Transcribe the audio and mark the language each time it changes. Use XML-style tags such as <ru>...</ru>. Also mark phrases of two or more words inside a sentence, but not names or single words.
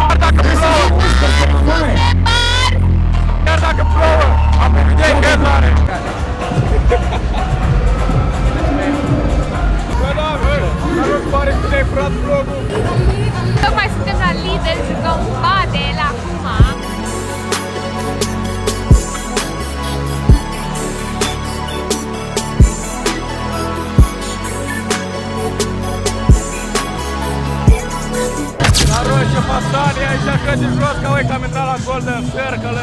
<ro>Chiar dacă plouă, am evident headline. Bă, da, bă, dar nu-ți pare că te-ai furat vlogul? Tocmai suntem la Lidl, jucăm padel acum.</ro> <ru>Короче, пацаны, я сейчас хочу жестко комментарий от Golden Circle.</ru>